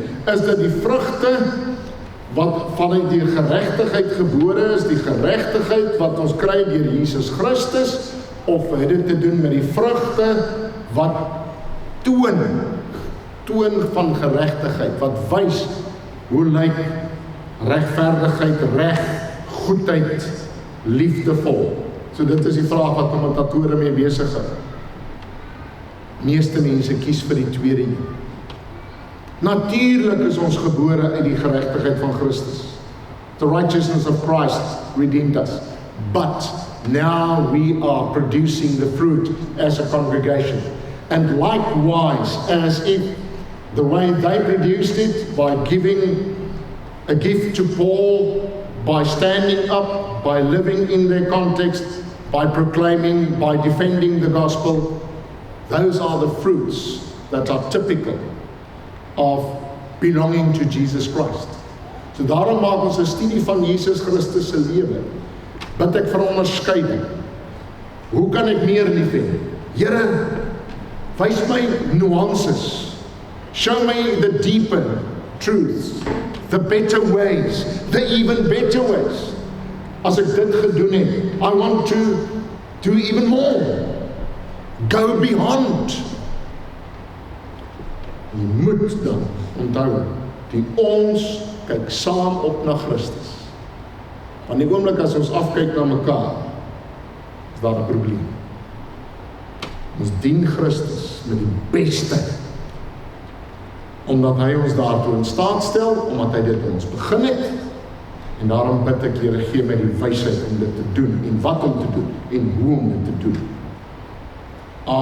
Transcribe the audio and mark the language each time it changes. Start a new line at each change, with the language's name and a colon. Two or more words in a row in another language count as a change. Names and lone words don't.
Afrikaans: Is dit die vrugte wat vanuit die geregtigheid gebore is, die geregtigheid wat ons kry deur Jesus Christus, of het dit te doen met die vrugte wat toon van geregtigheid, wat wys hoe lyk regverdigheid, reg, goedheid, liefdevol. So dit is die vraag wat kommentatore mee besig is. Meeste mense kies vir die tweede. Natuurlik is ons gebore uit die geregtigheid van Christus.
English: The righteousness of Christ redeemed us. But now we are producing the fruit as a congregation. And likewise, as if the way they produced it, by giving a gift to Paul, by standing up, by living in their context, by proclaiming, by defending the gospel, those are the fruits that are typical of belonging to Jesus Christ.
Afrikaans: So daarom maak ons 'n studie van Jesus Christus se lewe. Bid ek vir onderskeiding. Hoe kan ek meer lief hê? Here, wys my nuances.
English: Show me the deeper truths, the better ways, the even better ways.
Afrikaans: As ek dit gedoen het,
English: I want to do even more. Go beyond.
Afrikaans: Jy moet dan onthou, die ons kyk saam op na Christus. Van die oomblik as ons afkyk na mekaar, is daar 'n probleem. Ons dien Christus met die beste, omdat hy ons daartoe in staat stel, omdat hy dit ons begin het, en daarom bid ek, Here, gee my die wysheid om dit te doen, en wat om te doen, en hoe om dit te doen.